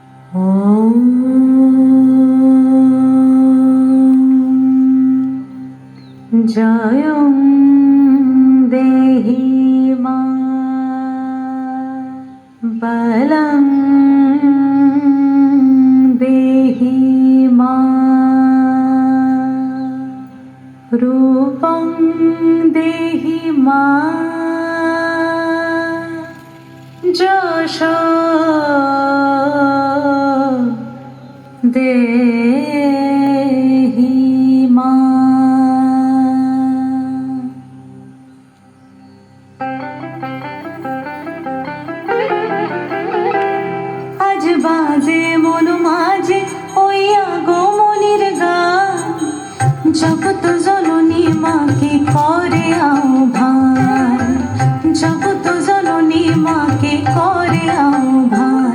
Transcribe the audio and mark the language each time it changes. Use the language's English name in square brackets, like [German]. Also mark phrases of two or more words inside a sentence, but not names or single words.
[Sanskrit] ॐ जयं देहि मा बलं देहि मा रूपं देहि मा যশো দেহি মা। [Bangla] আজ বাজে মন মাঝে ওই আগমনির গান, জগৎ জননী মাকে করে আহ্বান, জগৎ জননী মাকে করে আহ্বান।